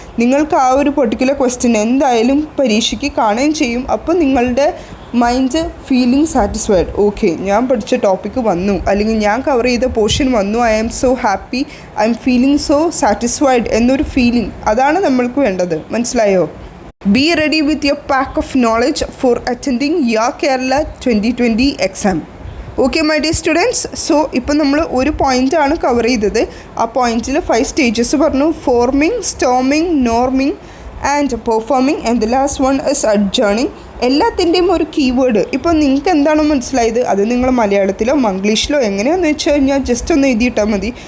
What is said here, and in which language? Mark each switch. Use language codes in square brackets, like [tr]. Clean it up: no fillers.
[ml] നിങ്ങൾക്ക് ആ ഒരു പെർട്ടിക്കുലർ ക്വസ്റ്റ്യൻ എന്തായാലും പരീക്ഷയ്ക്ക് കാണുകയും ചെയ്യും. അപ്പോൾ നിങ്ങളുടെ മൈൻഡ് ഫീലിംഗ് സാറ്റിസ്ഫൈഡ്. ഓക്കെ, ഞാൻ പഠിച്ച ടോപ്പിക്ക് വന്നു അല്ലെങ്കിൽ ഞാൻ കവർ ചെയ്ത പോർഷൻ വന്നു, [en] I am so happy, I'm feeling so satisfied [ml] എന്നൊരു ഫീലിംഗ്, അതാണ് നമ്മൾക്ക് വേണ്ടത്. മനസ്സിലായോ? [en] Be ready with your pack of knowledge for attending your Kerala 2020 exam. Okay my dear students, so [ml] ഇപ്പോൾ നമ്മൾ ഒരു പോയിൻ്റാണ് കവർ ചെയ്തത്. ആ പോയിൻറ്റിൽ 5 സ്റ്റേജസ് പറഞ്ഞു. ഫോർമിങ്, storming, നോർമിങ് and performing [en] And the last one is adjourning. [ml] എല്ലാത്തിൻ്റെയും ഒരു കീവേഡ് ഇപ്പോൾ നിങ്ങൾക്ക് എന്താണോ മനസ്സിലായത് അത് നിങ്ങൾ മലയാളത്തിലോ മംഗ്ലീഷിലോ എങ്ങനെയാണെന്ന് വെച്ച് കഴിഞ്ഞാൽ ജസ്റ്റ് ഒന്ന് എഴുതിയിട്ടാൽ മതി.